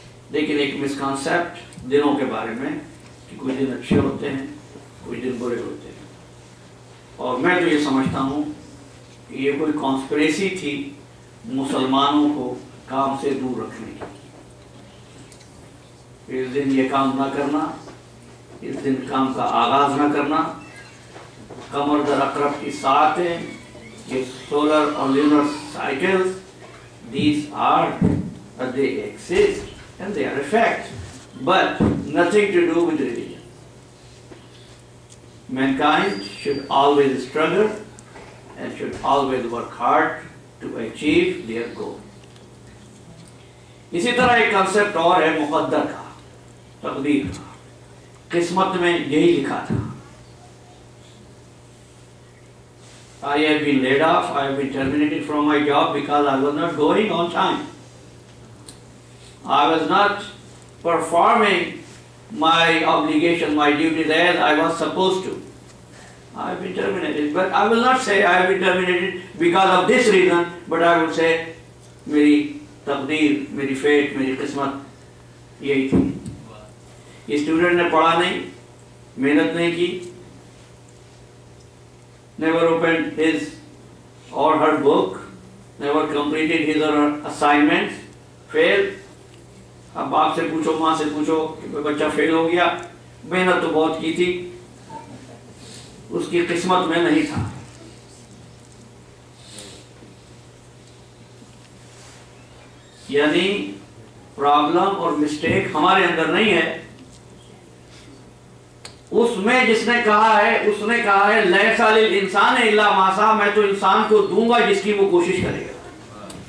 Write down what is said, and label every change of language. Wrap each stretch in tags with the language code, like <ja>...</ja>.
<ur>لیکن ایک مسکنسپٹ دنوں کے بارے میں کہ کوئی دن اچھے ہوتے ہیں, کوئی دن برے ہوتے ہیں. اور میں تو یہ سمجھتا ہوں کہ یہ کوئی کانسپریسی تھی مسلمانوں کو کام سے دور رکھنے کی. اس دن یہ کام نہ کرنا, اس دن کام کا آغاز نہ کرنا. قمر در اقرب کی ساعتیں، یہ سولر اور لونر cycles,</ur> <en>these are they exist and they are a fact, but nothing to do with religion. Mankind should always struggle and should always work hard to achieve their goal.</en> <ur>اسی طرح ایک کنسپٹ اور ہے مقدر کا، تقدیر کا. قسمت میں یہی لکھا تھا.</ur> <en>I have been laid off, I have been terminated from my job because I was not going on time. I was not performing my obligation, my duties as I was supposed to. I have been terminated, but I will not say I have been terminated because of this reason, but I will say</en> <ur>میری تقدیر، میری fat, میری قسمت یہی تھی. Student نے پڑھا نہیں، محنت نہیں کی،</ur> <en>never opened his or her book, never completed his or her assignments, failed.</en> <ur>اب باپ سے پوچھو، ماں سے پوچھو کہ بچہ فیل ہو گیا، محنت تو بہت کی تھی، اس کی قسمت میں نہیں تھا. یعنی پرابلم اور مسٹیک ہمارے اندر نہیں ہے، اس میں جس نے کہا ہے، اس نے کہا ہے</ur> <ar>لیس للانسان الا ما سعی،</ar> <ur>میں تو انسان کو دوں گا جس کی وہ کوشش کرے گا.</ur>